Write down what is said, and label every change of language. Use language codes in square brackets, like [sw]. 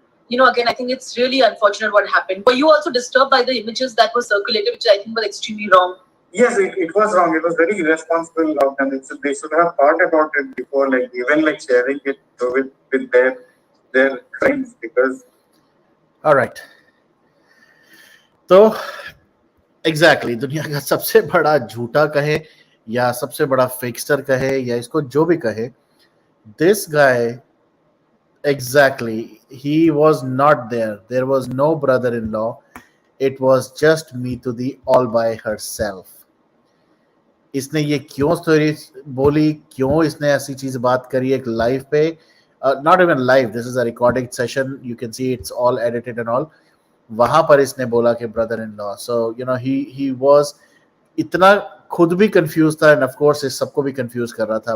[en] Again, I think it's really unfortunate what happened. Were you also disturbed by the images that were circulated, which I think were extremely wrong? Yes, it was wrong. It was very irresponsible of them. They should have thought about it before, like even like sharing it with their friends, because. all right. [hi] तो exactly दुनिया का सबसे बड़ा झूठा कहे या सबसे बड़ा फेकस्टर कहे या इसको जो भी कहे, [en] this guy, exactly, he was not there. There was no brother-in-law. It was just Meetudi all by herself. [hi] इसने ये क्यों स्टोरी बोली, क्यों इसने ऐसी चीज बात करी एक लाइव पे, [en] Not even live, this is a recording session, you can see it's all edited and all. [hi] वहां पर इसने बोला कि brother in law. [en] so you know he was [hi] इतना खुद भी कंफ्यूज था [en] and of course [hi] इस सबको भी कंफ्यूज कर रहा था.